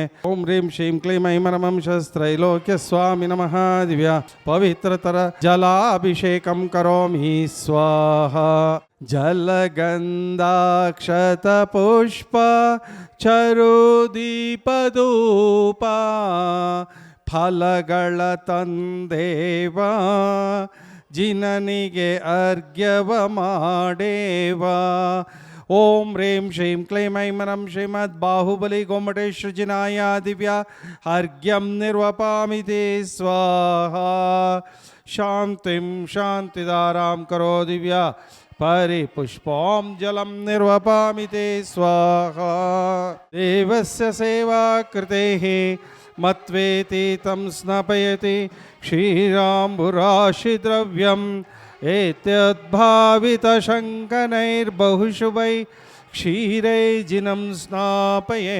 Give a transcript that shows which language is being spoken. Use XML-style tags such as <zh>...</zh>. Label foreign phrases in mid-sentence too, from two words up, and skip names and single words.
<sa>ॐ ह्रीं श्रीं क्लीं ऐं नमः शस्त्रैलोक्यस्वामि नमः दिव्या पवित्रतर जलाभिषेकं करोमि स्वाहा। जलगन्धाक्षतपुष्प चरुदीपधूप</sa> <kn>ಫಲಗಳ ತಂದೇವ ಜಿನನಿಗೆ ಅರ್ಘ್ಯವ ಮಾಡೇವ.</kn> <sa>ಓಂ ಹ್ರೀಂ ಶ್ರೀಂ ಕ್ಲೀಂ ಐಂ ನಮಃ ಶ್ರೀಮದ್ ಬಾಹುಬಲಿ ಗೊಮ್ಮಟೇಶ್ವರ ಜಿನಾಯ ದಿವ್ಯ ಅರ್ಘ್ಯಂ ನಿರ್ವಪಾಮಿ ತೇ ಸ್ವಾಹಾ. ಶಾಂತಿಂ ಶಾಂತಿದಾರಾಂ ಕರೋ ದಿವ್ಯ ಪರಿಪುಷ್ಪಾಂ ಜಲಂ ನಿರ್ವಪಾಮಿ ತೇ ಸ್ವಾಹಾ. ದೇವಸ್ಯ ಸೇವಾ ಕೃತೇಃ मत्वेति तं स्नापयति क्षीराम्बुराशिद्रव्यम् एतद्भावितशङ्कनैर्बहुशुभै क्षीरैर्जिनं स्नापये.</sa>